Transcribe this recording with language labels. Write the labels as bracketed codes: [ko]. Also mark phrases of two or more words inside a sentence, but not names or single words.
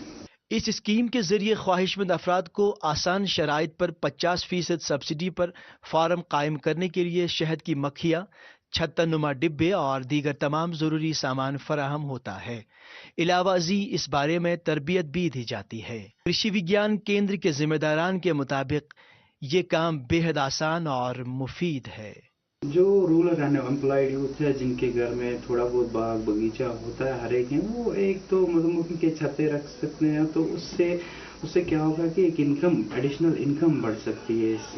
[ur] اس اسکیم کے ذریعے خواہش مند افراد کو آسان شرائط پر 50% سبسڈی پر فارم قائم کرنے کے لیے شہد کی مکھیاں، چھتن نما ڈبے اور دیگر تمام ضروری سامان فراہم ہوتا ہے. علاوہ ازیں اس بارے میں تربیت بھی دی جاتی ہے. کرشی وگیان کیندر کے ذمہ داران کے مطابق یہ کام بے حد آسان اور مفید ہے. جو [en] rural unemployed youth [ur] ہے جن کے گھر میں تھوڑا بہت باغ باغیچہ ہوتا ہے ہر ایک ہیں، وہ ایک تو مدھو مکھی کے چھتے رکھ سکتے ہیں، تو اس سے کیا ہوگا کہ ایک [en] income additional income [ur] بڑھ سکتی ہے.